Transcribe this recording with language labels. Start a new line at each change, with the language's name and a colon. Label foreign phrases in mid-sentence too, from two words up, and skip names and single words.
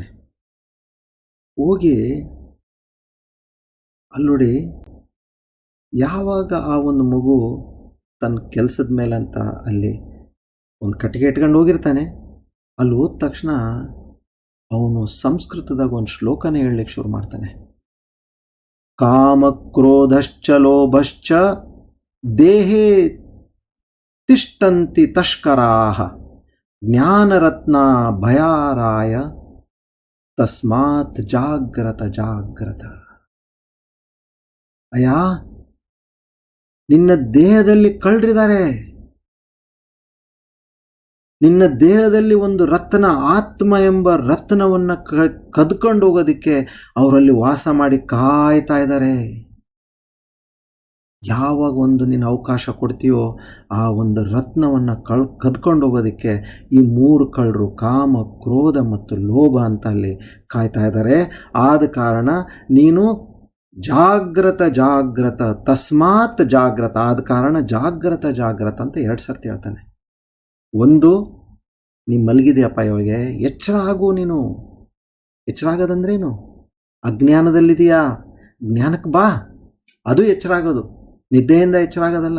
Kannada: ಹೋಗಿ ಅಲ್ಲೋಡಿ, ಯಾವಾಗ ಆ ಒಂದು ಮಗು ತನ್ನ ಕೆಲಸದ ಮೇಲೆ ಅಂತ ಅಲ್ಲಿ ಒಂದು ಕಟ್ಟಿಗೆ ಇಟ್ಕೊಂಡು ಹೋಗಿರ್ತಾನೆ, ಅಲ್ಲಿ ಹೋದ ತಕ್ಷಣ ಅವನು ಸಂಸ್ಕೃತದಾಗ ಒಂದು ಶ್ಲೋಕನೇ ಹೇಳಲಿಕ್ಕೆ ಶುರು ಮಾಡ್ತಾನೆ.
Sanskrit: ಕಾಮಕ್ರೋಧಶ್ಚ ಲೋಭಶ್ಚ ದೇಹೇ ತಿಷ್ಟಂತಿ ತಷ್ಕರಾಹ ಜ್ಞಾನರತ್ನ ಭಯಾರಾಯ ತಸ್ಮಾತ್ ಜಾಗ್ರತ ಜಾಗ್ರತ.
Kannada: ಅಯ್ಯ, ನಿನ್ನ ದೇಹದಲ್ಲಿ ಕಳ್ಳರಿದ್ದಾರೆ, ನಿನ್ನ ದೇಹದಲ್ಲಿ ಒಂದು ರತ್ನ, ಆತ್ಮ ಎಂಬ ರತ್ನವನ್ನು ಕದ್ಕೊಂಡು ಹೋಗೋದಕ್ಕೆ ಅವರಲ್ಲಿ ವಾಸ ಮಾಡಿ ಕಾಯ್ತಾ ಇದ್ದಾರೆ. ಯಾವಾಗ ಒಂದು ನೀನು ಅವಕಾಶ ಕೊಡ್ತೀಯೋ ಆ ಒಂದು ರತ್ನವನ್ನು ಕದ್ಕೊಂಡು ಹೋಗೋದಕ್ಕೆ ಈ 3 ಕಳ್ಳರು ಕಾಮ, ಕ್ರೋಧ ಮತ್ತು ಲೋಭ ಅಂತ ಅಲ್ಲಿ ಕಾಯ್ತಾ ಇದ್ದಾರೆ. ಆದ ಕಾರಣ ನೀನು
Sanskrit: ಜಾಗ್ರತ ಜಾಗ್ರತ ತಸ್ಮಾತ್ ಜಾಗ್ರತ,
Kannada: ಆದ ಕಾರಣ
Sanskrit: ಜಾಗ್ರತ ಜಾಗ್ರತ
Kannada: ಅಂತ 2 ಸರ್ತಿ ಹೇಳ್ತಾನೆ. ಒಂದು, ನೀನು ಮಲಗಿದೆಯಪ್ಪ, ಇವಾಗ ಎಚ್ಚರ ಆಗು. ನೀನು ಎಚ್ಚರ ಆಗೋದಂದ್ರೇನು? ಅಜ್ಞಾನದಲ್ಲಿದೆಯಾ, ಜ್ಞಾನಕ್ಕೆ ಬಾ, ಅದು ಎಚ್ಚರ ಆಗೋದು, ನಿದ್ದೆಯಿಂದ ಎಚ್ಚರ ಆಗೋದಲ್ಲ.